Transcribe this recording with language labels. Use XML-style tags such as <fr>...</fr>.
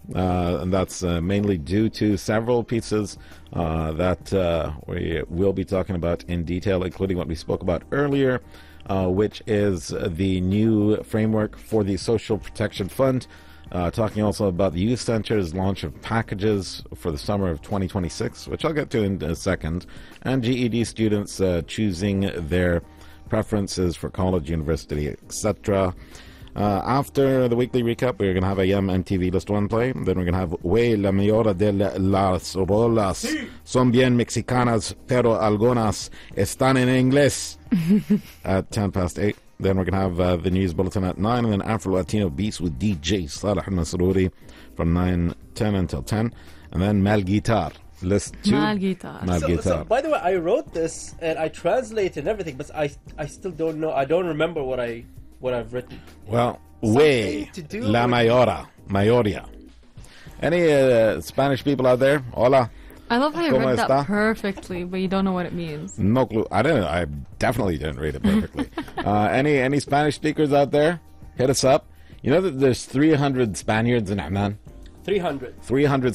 <en>And that's mainly due to several pieces that we will be talking about in detail, including what we spoke about earlier, which is the new framework for the Social Protection Fund, talking also about the youth center's launch of packages for the summer of 2026, which I'll get to in a second, and GED students choosing their preferences for college, university, etc. After the weekly recap, we're going to have AM MTV List 1 play. Then we're going to have</en> <es>Way la mayora de las rolas sí. Son bien mexicanas, pero algunas están en inglés</es> <en>at 10 past 8. Then we're going to have the news bulletin at 9. And then Afro-Latino Beats with DJ Salah Nasruri from 9:10 until 10. And then Mal Guitar List 2. Mal Guitar. So, by the way, I wrote this and I translated everything, but I still don't know. I don't remember what I've written.</en> <es>Well, way la mayora, mayoria.</es> <en>Any Spanish people out there?</en> <es>Hola.</es> <en>I love how you read that perfectly, but you don't know what it means. No clue. I definitely didn't read it perfectly. any Spanish speakers out there? Hit us up. You know that there's 300 Spaniards in Amman? 300</en>